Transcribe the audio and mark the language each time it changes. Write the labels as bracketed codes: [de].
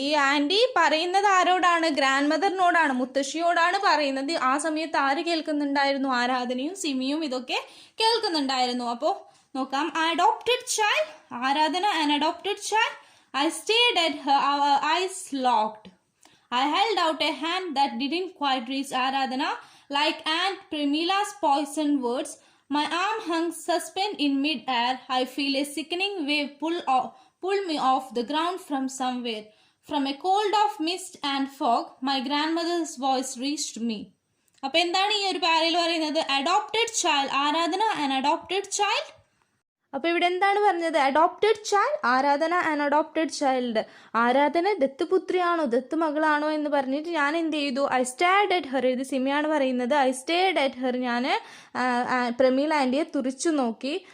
[ml] ഈ ആൻറ്റി പറയുന്നത് ആരോടാണ്, ഗ്രാൻഡ് മദറിനോടാണ്, മുത്തശ്ശിയോടാണ് പറയുന്നത്. ആ സമയത്ത് ആര് കേൾക്കുന്നുണ്ടായിരുന്നു, ആരാധനയും സിമിയും ഇതൊക്കെ കേൾക്കുന്നുണ്ടായിരുന്നു. അപ്പോൾ നോക്കാം, [en] Adopted child, Aradhana an adopted child. I stared at her, our eyes locked. I held out a hand that didn't quite reach Aradhana. Like Aunt Premila's poisoned words, my arm hung suspended in mid-air. I feel a sickening wave pull me off the ground from somewhere. From a cold of mist and fog, my grandmother's voice reached me. [ml] അപ്പോൾ എന്താണ് ഈ ഒരു പാരയിൽ പറയുന്നത്, [en] Adopted child, Aradhana an adopted child. [ml] അപ്പോൾ ഇവിടെ എന്താണ് പറഞ്ഞത്, [en] Adopted child, Aradhana an adopted child. [ml] ആരാധന ദത്തുപുത്രിയാണോ ദത്ത് മകളാണോ എന്ന് പറഞ്ഞിട്ട് ഞാൻ എന്ത് ചെയ്തു, [en] I stared at her, [ml] ഇത് സിമിയാണ് പറയുന്നത്, ഐ സ്റ്റേഡ് അറ്റ് ഹെർ, ഞാൻ പ്രമീല ആൻറ്റിയെ തുറിച്ചു നോക്കി.